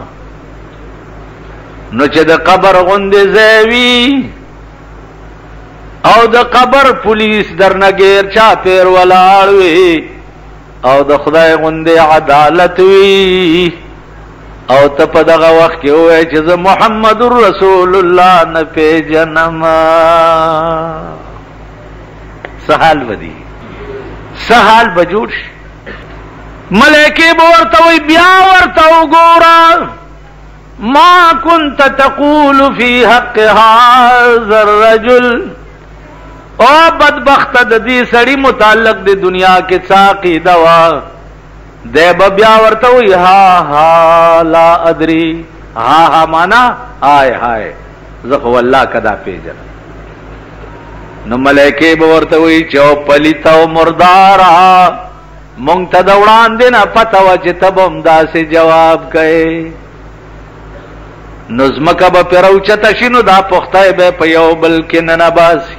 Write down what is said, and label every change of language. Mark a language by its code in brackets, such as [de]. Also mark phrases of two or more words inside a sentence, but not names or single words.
[ps] نو چې د قبر غوندې ځای وي او د قبر پولیس درنه غیر چاپیر ولاړ وي او د خدای غوندې عدالت وي او ته په دغه وخت کې ووایې چې زه [ar] محمد رسول الله [ps] نه پیژنما، څه حال به دي؟ څه حال به جوړ شي؟ ملائکې به ورته وایي بیا ورته وګوره [ar] ما كنت تقول في حق هذا الرجل، [ps] او بدبخت د دې سړي متعلق د دنیا کې څه عقیده وه؟ دی به بیا ورته وایي ها ها [ar] لا ادري، [ps] ها ها معنا هاي هاي زه خو والله که دا پیژنم. نو ملائکې به ورته وایي چې او پلیته او مرداره مونږ ته د وړاندې نه پته وه چې ته به هم داسې جواب کوې. نو ځمکه به پرې راوچته شي نو دا پختی به په یو بل کې ننباسي.